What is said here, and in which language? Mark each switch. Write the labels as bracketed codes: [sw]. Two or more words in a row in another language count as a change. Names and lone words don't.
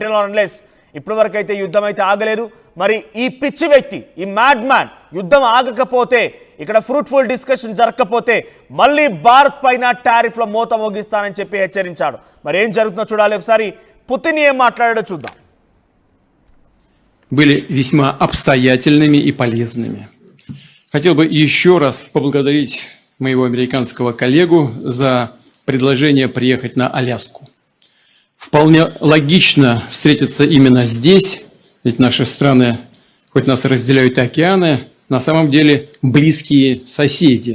[te] అంటే అన్లెస్ ఇప్పటివరకు అయితే యుద్ధం అయితే ఆగలేదు. మరి ఈ పిచ్చి వ్యక్తి, ఈ [en] mad man [te] యుద్ధం ఆగకపోతే, ఇక్కడ [en] fruitful discussion [te] జరగకపోతే మళ్ళీ భారత్ పైన టారిఫ్ల మోత మోగిస్తానని చెప్పి హెచ్చరించాడు. మరి ఏం జరుగుతుందో చూడాలి. ఒకసారి పుతిన్ ఏం మాట్లాడాడో చూద్దాం. [ru] Были весьма обстоятельными и полезными. Хотел бы еще раз поблагодарить моего американского коллегу за предложение приехать на Аляску. Вполне логично встретиться именно здесь, ведь наши страны, хоть нас разделяют океаны, на самом деле близкие соседи.